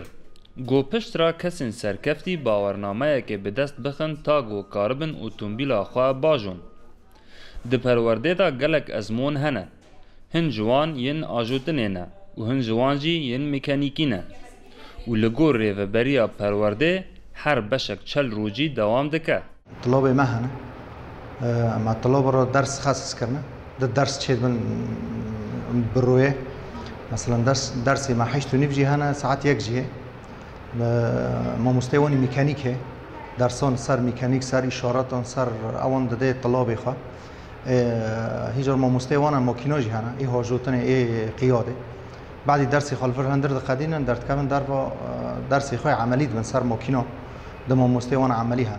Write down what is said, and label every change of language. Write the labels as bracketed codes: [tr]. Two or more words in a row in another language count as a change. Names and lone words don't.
[ku] Gopiştra kesên serkeftî bawernameyekê bi dest bixin ta got karibin otomobîla xwe bajon. Di perwerdê de gelek ezmûn hene. Hin ji wan yên ajotinê ne û hin ji wan jî yên mekaniîkî ne. Û li gor rêveberiya perwerdê her beşek çel rojî dewam dike. طلابê me hene em طلاب را ders xasis kirine di ders çêdibin bi royê mesela dersê me heşt û nîv jî hene saet yek jî ye mamosteyê wanî mîkanîk e dersan ser mîkanîk ser îşaratan ser ewan dide طلابê xwe hîjar mamosteyê wan makîna jî hene ê hajotinê ê qiyadê بعدî dersê xwe li vir hindir diqedînin derdikevin derva dersê xwe emelî dibin ser makîna di mamosteyê wan emelî hene.